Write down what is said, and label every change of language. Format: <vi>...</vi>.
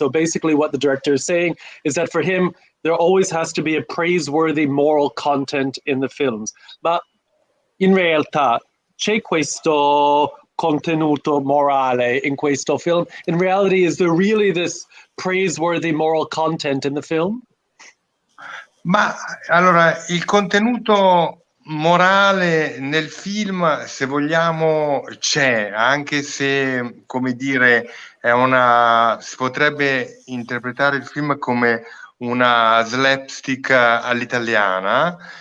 <en>So basically what the director is saying is that for him, there always has to be a praiseworthy moral content in the films.</en> <it>Ma in realtà c'è questo contenuto morale in questo film?</it> <en>In reality, is there really this praiseworthy moral content in the film?</en> <it>Ma allora, il contenuto morale nel film, se vogliamo, c'è, anche se, come dire, si potrebbe interpretare il film come una slapstick all'italiana.</it>